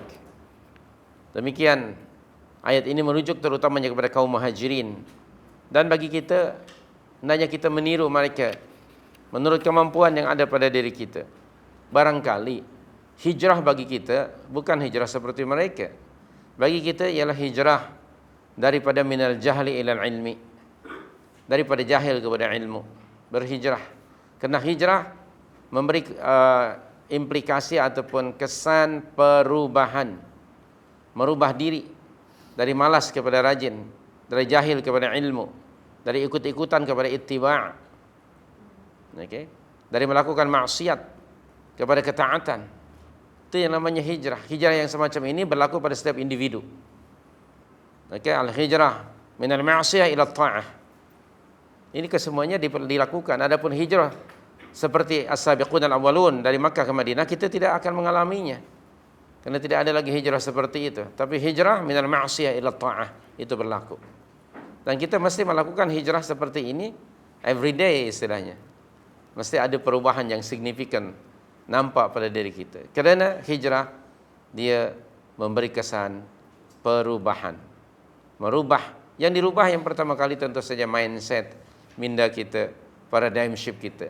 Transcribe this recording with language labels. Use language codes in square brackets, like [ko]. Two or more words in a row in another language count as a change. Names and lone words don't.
[ms] Demikian ayat ini merujuk terutamanya kepada kaum muhajirin. Dan bagi kita, hendaknya kita meniru mereka menurut kemampuan yang ada pada diri kita. Barangkali hijrah bagi kita bukan hijrah seperti mereka. Bagi kita ialah hijrah daripada [ar] من الجهل إلى العلم, [ms] daripada jahil kepada ilmu, berhijrah. Kerana hijrah memberi implikasi ataupun kesan perubahan, merubah diri dari malas kepada rajin, dari jahil kepada ilmu, dari ikut-ikutan kepada ittiba', okay? Dari melakukan maksiat kepada ketaatan. Itu yang namanya hijrah. Hijrah yang semacam ini berlaku pada setiap individu. Okay? [ar] الهجرة من المعصية إلى الطاعة. [ms] Ini kesemuanya dilakukan. Adapun hijrah seperti [ar] السابقون الأولون [ms] dari Makkah ke Madinah, kita tidak akan mengalaminya. Karena tidak ada lagi hijrah seperti itu. Tapi hijrah [ar] من المعصية إلى الطاعة [ms] itu berlaku. Dan kita mesti melakukan hijrah seperti ini [en] every day [ms] istilahnya. Mesti ada perubahan yang signifikan nampak pada diri kita. Kerana hijrah dia memberi kesan perubahan. Merubah. Yang dirubah yang pertama kali tentu saja mindset, minda kita, [en] paradigm shift [ms] kita.